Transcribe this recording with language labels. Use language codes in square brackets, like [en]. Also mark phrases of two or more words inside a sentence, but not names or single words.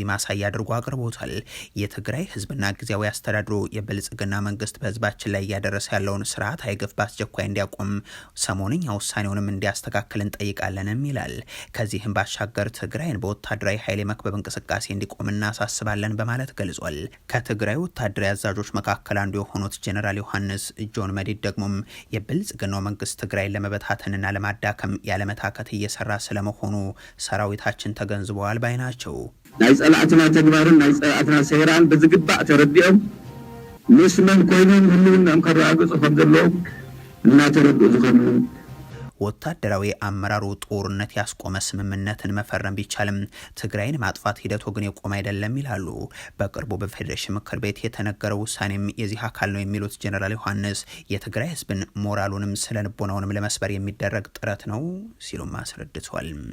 [am] ማሳያ አድርጎ አቅርቦታል። የትግራይ ህዝብና ጊዜያዊ አስተዳድሩ የብልጽግና መንግስት በህዝባችን ላይ እያደረሰ ያለውን ስርዓት አይገፍ በአስቸኳይ እንዲያቆም ሰሞንኛ ውሳኔውንም እንዲያስተካክል እንጠይቃለንም ይላል። ከዚህም ባሻገር ትግራይን በወታደራዊ ኃይል የመክበብ እንቅስቃሴ እንዲቆም እናሳስባለን በማለት ገልጿል። ከትግራይ ወታደራዊ አዛዦች መካከል አንዱ የሆኑት ጄኔራል ዮሐንስ ጆን መዲድ ደግሞም የብልጽግናው መንግስት ትግራይን ለመበታተንና ለማዳከም ያለመታከት እየሰራ ስለመሆኑ ሰራዊታችን ተገንዝበዋል ባይ ናቸው። [ti] ናይ ጸላእትና ተግባርን ናይ ጸላእትና ሴራን በዝግባእ ተረዲኦም ምስመን ኮይኖም ህልውናኦም ከረጋግጹ ከም ዘለዎም እናተረድኡ ዝኾኑ [am] ወታደራዊ አመራሩ ጦርነት ያስቆመ ስምምነትን መፈረም ቢቻልም ትግራይን ማጥፋት ሂደቱ ግን የቆመ አይደለም ይላሉ። በቅርቡ በፌዴሬሽን ምክር ቤት የተነገረው ውሳኔም የዚህ አካል ነው የሚሉት ጄኔራል ዮሐንስ የትግራይ ህዝብን ሞራሉንም ስነ ልቦናውንም ለመስበር የሚደረግ ጥረት ነው ሲሉም አስረድቷል።